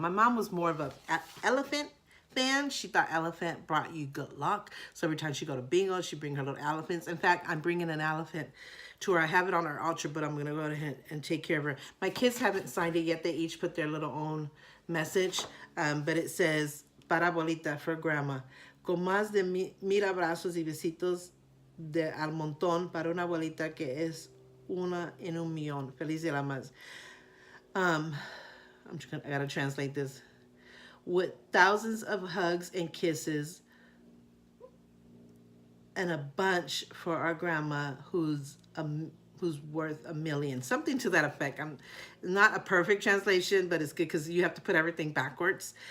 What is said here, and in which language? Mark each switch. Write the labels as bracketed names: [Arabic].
[English] My mom was more of an elephant fan. She thought elephant brought you good luck. So every time she go to bingo, she'd bring her little elephants. In fact, I'm bringing an elephant to her. I have it on our altar, but I'm going to go ahead and take care of her. My kids haven't signed it yet. They each put their little own message. But it says, [Spanish] Para Abuelita, [English] for Grandma. [Spanish] Con más de 1000 abrazos y besitos de al montón para una abuelita que es una en un millón. Feliz Dia de las Madres. [English] I gotta translate this. With thousands of hugs and kisses, and a bunch for our grandma who's worth a million, something to that effect. I'm not a perfect translation, but it's good because you have to put everything backwards.